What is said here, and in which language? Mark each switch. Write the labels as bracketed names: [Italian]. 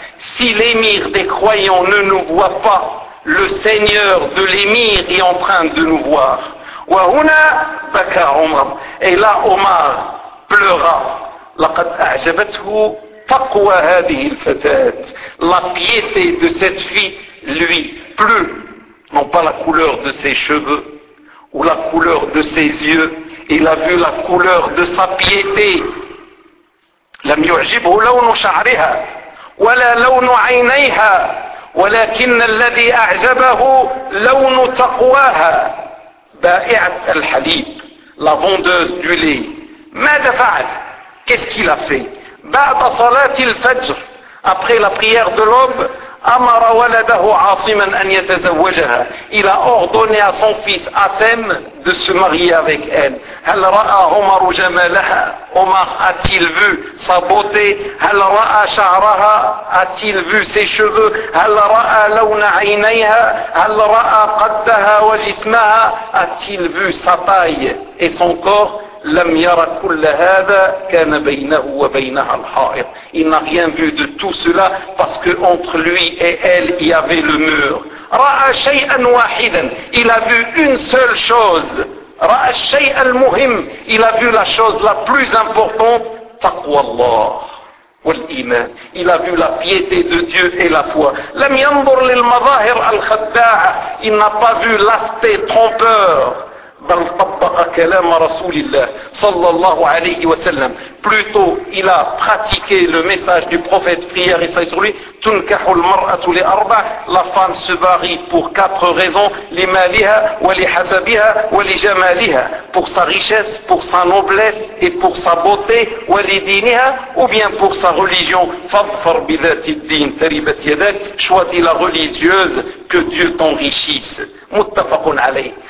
[French] Si l'émir des croyants ne nous voit pas, le seigneur de l'émir est en train de nous voir. [Arabic] وهنا بكى عمر. [French] Et là Omar pleura. [Arabic] لقد أعجبته تقوى هذه الفتاة. [French] La piété de cette fille lui plut. Non pas la couleur de ses cheveux ou la couleur de ses yeux, il a vu la couleur de sa piété. [Arabic] لم يعجبه لون شعرها ولا لون عينيها ولكن الذي أعجبه لون تقواها بائعة الحليب [French] la vendeuse du lait. [Arabic] ماذا فعل؟ [French] Qu'est-ce qu'il a fait؟ [Arabic] بعد صلاة الفجر [French] après la prière de l'aube [Arabic] أمر ولده عاصما أن يتزوجها. [French] Il a ordonné à son fils Asem de se marier avec elle. [Arabic] هل رأى عمر جمالها؟ عمر [French] a-t-il vu sa beauté؟ [Arabic] هل رأى شعرها؟ [French] a-t-il vu ses cheveux؟ [Arabic] هل رأى لون عينيها؟ هل رأى قدها وجسمها؟ [French] a-t-il vu sa taille et son corps؟ [Arabic] لم يرى كل هذا كان بينه وبينها الحائط. [French] Il n'a rien vu de tout cela parce que entre lui et elle il y avait le mur. [Arabic] رأى شيئا واحدا. [French] Il a vu une seule chose. [Arabic] رأى الشيء المهم. [French] Il a vu la chose la plus importante. [Arabic] تقوى الله والإيمان. [French] Il a vu la piété de Dieu et la foi. [Arabic] لم ينظر للمظاهر الخداعة. [French] Il n'a pas vu l'aspect trompeur. [Arabic] بل طبق كلام رسول الله صلى الله عليه وسلم [French] plutôt il a pratiqué le message du prophète prière et sa sur lui [Arabic] تنكح المرأة لأربع [French] la femme se marie pour quatre raisons [Arabic] لمالها ولحسبها ولجمالها [French] pour sa richesse pour sa noblesse et pour sa beauté [Arabic] ولدينها [French] ou bien pour sa religion [Arabic] فاظفر بذات الدين تربت يدك [French] choisis la religieuse que Dieu t'enrichisse [Arabic] متفق عليه.